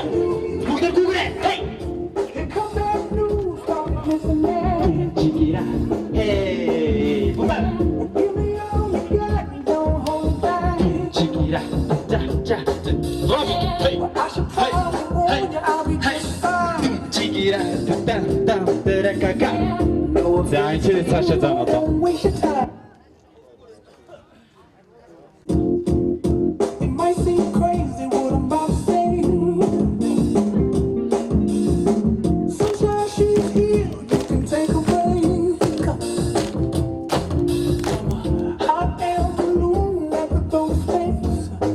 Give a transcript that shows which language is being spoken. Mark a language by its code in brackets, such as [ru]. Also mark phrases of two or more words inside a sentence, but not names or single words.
[en] Google, Google it. Hey. Chiquira. Hey. Boom, boom. Chiquira. Ja, ja, ja. Robot. Hey, hey, hey, hey. Chiquira. Dun, dun, dun, [ko] 자, 이제 다시 하자. [en] It might seem crazy what I'm about to say. Sunshine, she's here. You can take a break. Hot air balloon like a ghost face.